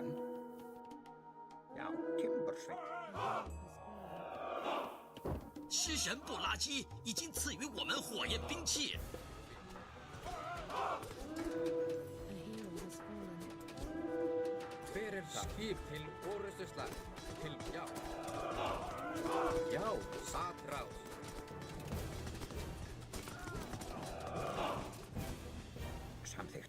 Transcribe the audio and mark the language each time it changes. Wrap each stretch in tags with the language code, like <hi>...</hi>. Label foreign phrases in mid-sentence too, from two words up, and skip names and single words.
<is>Já, Timbersveit.</is> <zh>狮神布拉基已经赐予我们火焰兵器。</zh> <en>A hero has fallen.</en> <is>Hver það? Skip til orustuslag. Til já. Já, satrás. Samþykkt.</is>